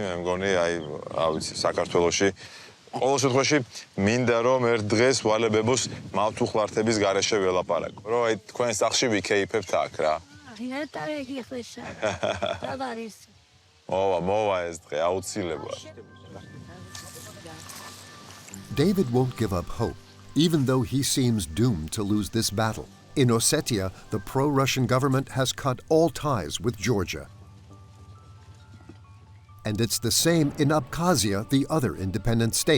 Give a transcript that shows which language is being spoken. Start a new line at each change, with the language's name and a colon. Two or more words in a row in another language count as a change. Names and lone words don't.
Georgian: მე მგონი, ავიცი, საქართველოში ყოველ შემთხვევაში მინდა რომ ერთ დღეს ვალებებოს მავთუხლართების გარეშე ველაპარაკო. რომ აი თქვენ სახლში ვიქეიფებთ აქ რა. მოვა ეს დღე აუცილებლად.
English: David won't give up hope, even though he seems doomed to lose this battle. In Ossetia, the pro-Russian government has cut all ties with Georgia. And it's the same in Abkhazia, the other independent state.